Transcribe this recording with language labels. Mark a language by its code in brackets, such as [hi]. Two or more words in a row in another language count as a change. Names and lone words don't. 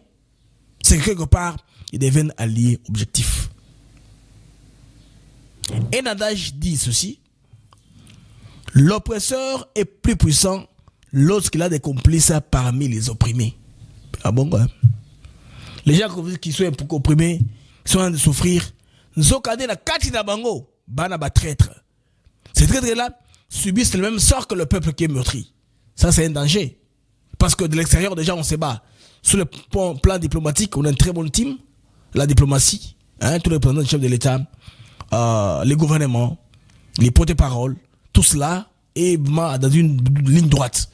[fr] C'est que quelque part, ils deviennent alliés objectifs. Un adage dit ceci: l'oppresseur est plus puissant lorsqu'il a des complices parmi les opprimés. Ah bon, quoi? Les gens qui sont opprimés, qui sont en train de souffrir, [ln] Nzokade na kati na bango, bana ba traître. [fr] Ces traîtres-là subissent le même sort que le peuple qui est meurtri. Ça, c'est un danger. Parce que de l'extérieur, déjà, on se bat. Sur le plan diplomatique, on a une très bonne team. La diplomatie, tous les représentants du chef de l'État, les gouvernements, les porte-paroles, tout cela est dans une ligne droite.